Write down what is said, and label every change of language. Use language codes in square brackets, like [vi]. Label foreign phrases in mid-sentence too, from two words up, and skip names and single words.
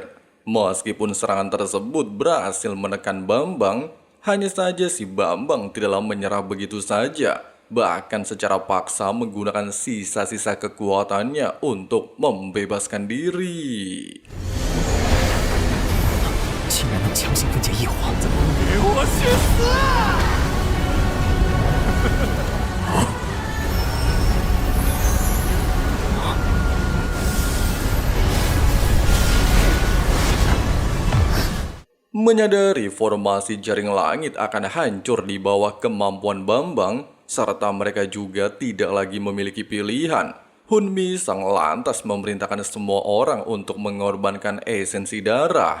[id] Meskipun serangan tersebut berhasil menekan Bambang, hanya saja si Bambang tidaklah menyerah begitu saja. bahkan secara paksa menggunakan sisa-sisa kekuatannya untuk membebaskan diri. [zh] 竟然能强行分解异火，给我去死！ [id] Menyadari formasi jaring langit akan hancur di bawah kemampuan Bambang, serta mereka juga tidak lagi memiliki pilihan, Hunmi sang lantas memerintahkan semua orang untuk mengorbankan esensi darah.